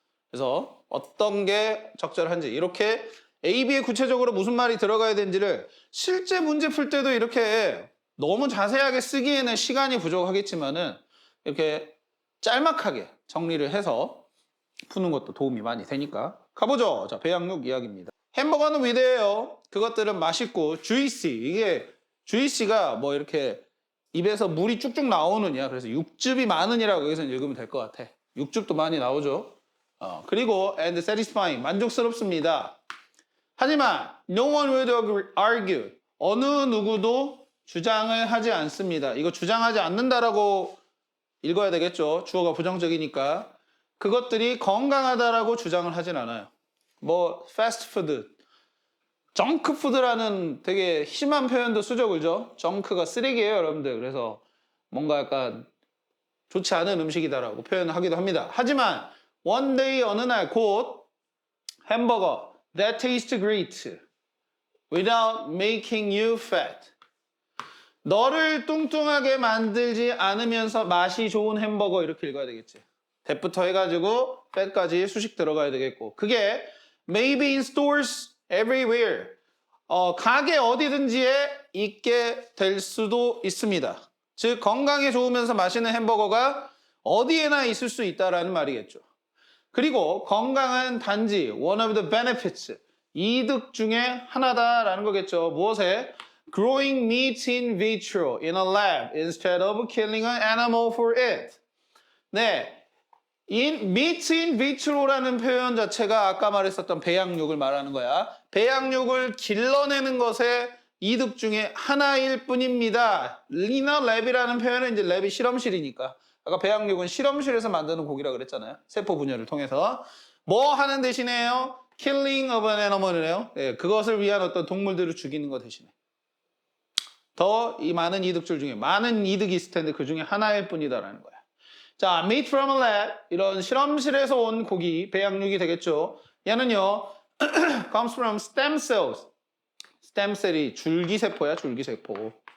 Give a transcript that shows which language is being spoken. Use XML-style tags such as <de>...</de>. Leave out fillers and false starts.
<ko>그래서 어떤 게 적절한지 이렇게 A, B에 구체적으로 무슨 말이 들어가야 되는지를 실제 문제 풀 때도 이렇게 너무 자세하게 쓰기에는 시간이 부족하겠지만은 이렇게 짤막하게 정리를 해서 푸는 것도 도움이 많이 되니까 가보죠. 자, 배양육 이야기입니다. 햄버거는 위대해요. 그것들은 맛있고 juicy. 이게 juicy가 뭐 이렇게 입에서 물이 쭉쭉 나오느냐. 그래서 육즙이 많으니라고 여기서 읽으면 될 것 같아. 육즙도 많이 나오죠. 그리고</ko> <en>and satisfying.</en> <ko>만족스럽습니다. 하지만</ko> <en>no one would argue.</en> <ko>어느 누구도 주장을 하지 않습니다. 이거 주장하지 않는다라고 읽어야 되겠죠. 주어가 부정적이니까. 그것들이 건강하다라고 주장을 하진 않아요. 뭐 패스트푸드, 정크푸드라는 되게 심한 표현도 쓰죠, 그죠? 정크가 쓰레기예요, 여러분들. 그래서 뭔가 약간 좋지 않은 음식이다라고 표현하기도 합니다. 하지만</ko> <en>one day</en> <ko>어느 날 곧 햄버거</ko> <en>that tastes great without making you fat.</en> <ko>너를 뚱뚱하게 만들지 않으면서 맛이 좋은 햄버거 이렇게 읽어야 되겠지. that부터 해가지고 fat까지 수식 들어가야 되겠고 그게</ko> <en>maybe in stores everywhere.</en> <ko>가게 어디든지에 있게 될 수도 있습니다. 즉 건강에 좋으면서 맛있는 햄버거가 어디에나 있을 수 있다라는 말이겠죠. 그리고 건강은 단지</ko> <en>one of the benefits,</en> <ko>이득 중에 하나다라는 거겠죠. 무엇에?</ko> <en>Growing meat in vitro in a lab instead of killing an animal for it.</en> <ko>네,</ko> <en>meat in vitro</en> <ko>라는 표현 자체가 아까 말했었던 배양육을 말하는 거야. 배양육을 길러내는 것의 이득 중에 하나일 뿐입니다. in a lab이라는 표현은 이제 랩이 실험실이니까. 아까 배양육은 실험실에서 만드는 고기라 그랬잖아요. 세포 분열을 통해서. 뭐 하는 대신에요?</ko> <en>killing of an animal이네요.</en> <ko>예, 그것을 위한 어떤 동물들을 죽이는 것 대신에. 더 이 많은 이득들 중에 많은 이득이 있을 텐데 그 중에 하나일 뿐이다라는 거야. 자,</ko> <en>meat from a lab,</en> <ko>이런 실험실에서 온 고기, 배양육이 되겠죠. 얘는요,</ko> <en>comes from stem cells. stem cell이</en> <ko>줄기세포야, 줄기세포.</ko>